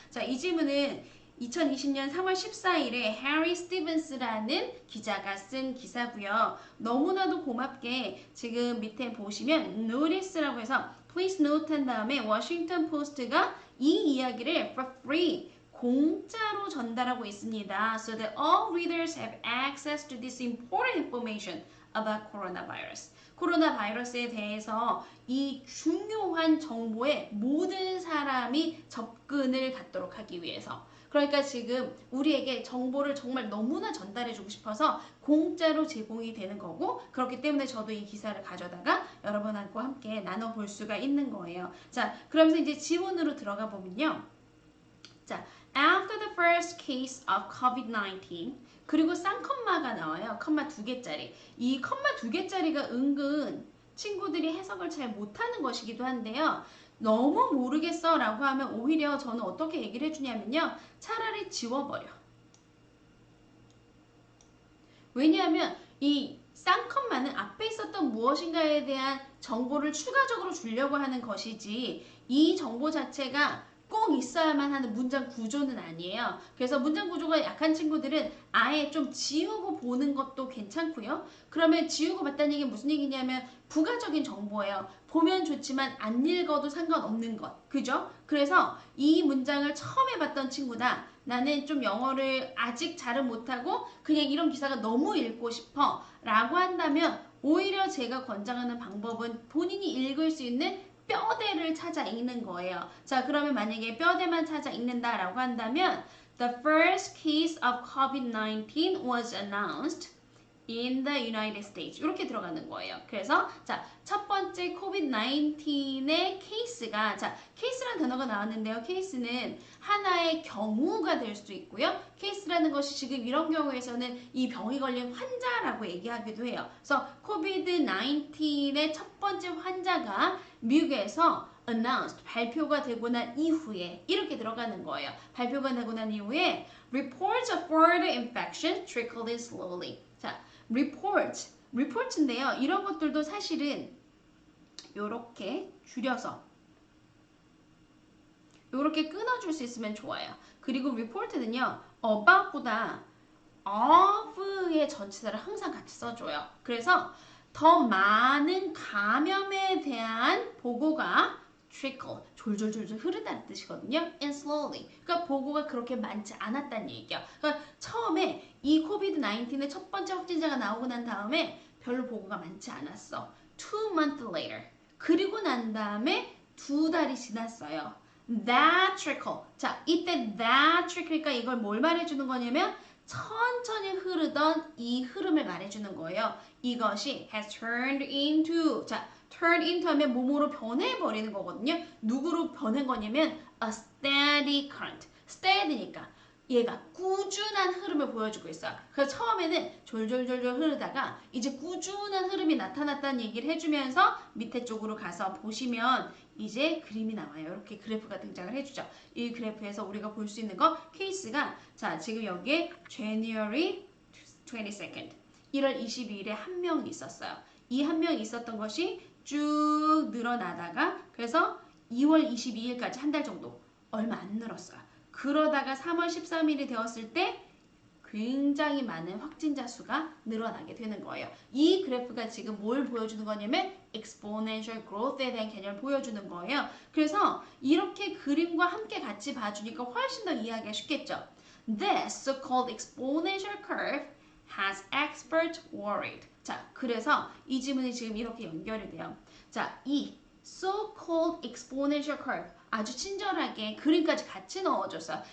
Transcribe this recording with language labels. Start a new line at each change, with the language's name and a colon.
Korean: 자, 이 지문은 2020년 3월 14일에 해리 스티븐스라는 기자가 쓴 기사고요. 너무나도 고맙게 지금 밑에 보시면 notice라고 해서
English: please note
Korean: 한 다음에 워싱턴 포스트가 이 이야기를
English: for free
Korean: 공짜로 전달하고 있습니다.
English: So that all readers have access to this important information about coronavirus.
Korean: 코로나 바이러스에 대해서 이 중요한 정보에 모든 사람이 접근을 갖도록 하기 위해서 그러니까 지금 우리에게 정보를 정말 너무나 전달해주고 싶어서 공짜로 제공이 되는 거고 그렇기 때문에 저도 이 기사를 가져다가 여러분하고 함께 나눠볼 수가 있는 거예요. 자, 그러면서 이제 지문으로 들어가 보면요.
English: 자, after the first case of COVID-19
Korean: 그리고 쌍컴마가 나와요. 컴마 2개짜리. 이 컴마 2개짜리가 은근 친구들이 해석을 잘 못하는 것이기도 한데요. 너무 모르겠어 라고 하면 오히려 저는 어떻게 얘기를 해주냐면요. 차라리 지워버려. 왜냐하면 이 쌍컴마는 앞에 있었던 무엇인가에 대한 정보를 추가적으로 주려고 하는 것이지 이 정보 자체가 꼭 있어야만 하는 문장 구조는 아니에요. 그래서 문장 구조가 약한 친구들은 아예 좀 지우고 보는 것도 괜찮고요. 그러면 지우고 봤다는 얘기는 무슨 얘기냐면 부가적인 정보예요. 보면 좋지만 안 읽어도 상관없는 것. 그죠? 그래서 이 문장을 처음 해봤던 친구다. 나는 좀 영어를 아직 잘은 못하고 그냥 이런 기사가 너무 읽고 싶어 라고 한다면 오히려 제가 권장하는 방법은 본인이 읽을 수 있는 뼈대를 찾아 읽는 거예요. 자, 그러면 만약에 뼈대만 찾아 읽는다라고 한다면
English: The first case of COVID-19 was announced in the United States
Korean: 이렇게 들어가는 거예요. 그래서 자, 첫 번째 코비드-19의 케이스가 자, 케이스라는 단어가 나왔는데요. 케이스는 하나의 경우가 될 수도 있고요. 케이스라는 것이 지금 이런 경우에서는 이 병이 걸린 환자라고 얘기하기도 해요. 그래서 코비드-19의 첫 번째 환자가 미국에서 announced 발표가 되고 난 이후에 이렇게 들어가는 거예요. 발표가 되고 난 이후에
English: reports of further infection trickled in slowly.
Korean: 자, report인데요. 이런 것들도 사실은 요렇게 줄여서 요렇게 끊어줄 수 있으면 좋아요. 그리고 report는요. about보다 of의 전치사를 항상 같이 써줘요. 그래서 더 많은 감염에 대한 보고가 trickle, 졸졸졸졸 흐르다는 뜻이거든요.
English: and slowly.
Korean: 그러니까 보고가 그렇게 많지 않았다는 얘기야. 그러니까 처음에 이 코비드-19의 첫 번째 확진자가 나오고 난 다음에 별로 보고가 많지 않았어.
English: 2 months later.
Korean: 그리고 난 다음에 2달이 지났어요.
English: That trickle.
Korean: 자, 이때
English: that trickle
Korean: 니까 이걸 뭘 말해주는 거냐면 천천히 흐르던 이 흐름을 말해주는 거예요. 이것이
English: has turned into.
Korean: 자, turn into 하면 뭐뭐로 변해버리는 거거든요. 누구로 변한 거냐면
English: a steady current.
Korean: steady니까 얘가 꾸준한 흐름을 보여주고 있어요. 그래서 처음에는 졸졸졸졸 흐르다가 이제 꾸준한 흐름이 나타났다는 얘기를 해주면서 밑에 쪽으로 가서 보시면 이제 그림이 나와요. 이렇게 그래프가 등장을 해주죠. 이 그래프에서 우리가 볼 수 있는 거 케이스가 자 지금 여기에 January 22nd 1월 22일에 한 명이 있었어요. 이 한 명이 있었던 것이 쭉 늘어나다가 그래서 2월 22일까지 한 달 정도 얼마 안 늘었어요. 그러다가 3월 13일이 되었을 때 굉장히 많은 확진자 수가 늘어나게 되는 거예요. 이 그래프가 지금 뭘 보여주는 거냐면 exponential growth에 대한 개념을 보여주는 거예요. 그래서 이렇게 그림과 함께 같이 봐주니까 훨씬 더 이해하기가 쉽겠죠.
English: This so-called exponential curve has experts worried.
Korean: 자, 그래서 이 지문이 지금 이렇게 연결이 돼요. 자, 이
English: so-called exponential curve
Korean: 아주 친절하게 그림까지 같이 넣어줬어요.